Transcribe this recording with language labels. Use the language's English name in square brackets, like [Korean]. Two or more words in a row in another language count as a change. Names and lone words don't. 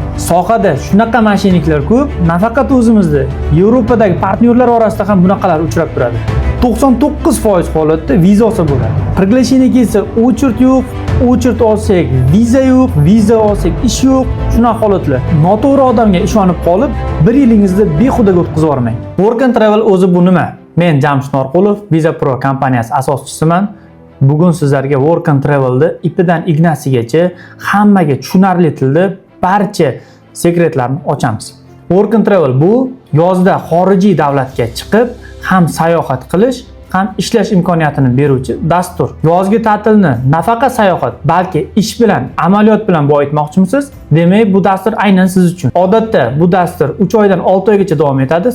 [Uzbek] Sohada shunaqa mashinliklar ko'p, nafaqat o'zimizda, Yevropadagi partnyorlar orasida ham bunaqalar uchrab turadi. 99% holatda vizasi bo'ladi. Приглашение kelsa, o'chirt yo'q, o'chirt olsak viza yo'q, viza olsak ish yo'q. Shunaqa holatlar. Noto'g'ri odamga ishonib qolib, 1 yilingizni behudaga o'tkazib yubormang. Work and Travel o'zi bu nima? Men Jamshid Norqulov, Visa Pro kompaniyasi asoschisiman. Bugun sizlarga Work and Travel'da ipidan ignasigacha hammaga tushunarli tilda barcha sekretlarni ochamiz. Work and Travel bu yozda xorijiy davlatga chiqib, ham sayohat qilish, ham ishlash imkoniyatini beruvchi dastur. Yozgi ta'tilni nafaqat sayohat, balki ish bilan, amaliyot bilan boyitmoqchimisiz? Demak, bu dastur aynan siz uchun. Odatda bu dastur 3 oydan 6 oygacha davom etadi.